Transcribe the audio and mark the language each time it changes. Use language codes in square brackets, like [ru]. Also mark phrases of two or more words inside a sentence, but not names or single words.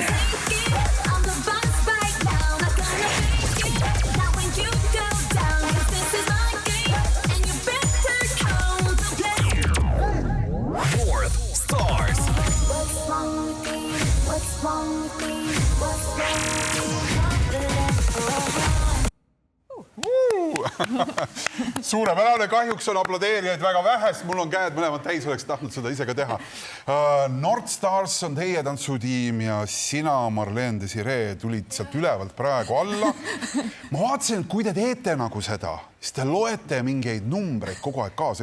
[en] On the bus right now, not gonna make it. Now when you go down, 'cause this is my game, and you better come to play. Fourth stars. What's wrong with me? What's wrong with me? What's wrong with me? [et] Suurepärane, kahjuks on aplodeerijaid väga vähest, mul on käed mõlemad täis, oleks tahtnud seda ise ka teha. North Stars on teie tantsutiim ja sina, Marlene Desiree, tulid sealt ülevalt praegu alla. Ma vaatasin, kui te teete nagu seda, siis te loete mingeid numbreid kogu aeg kaasa.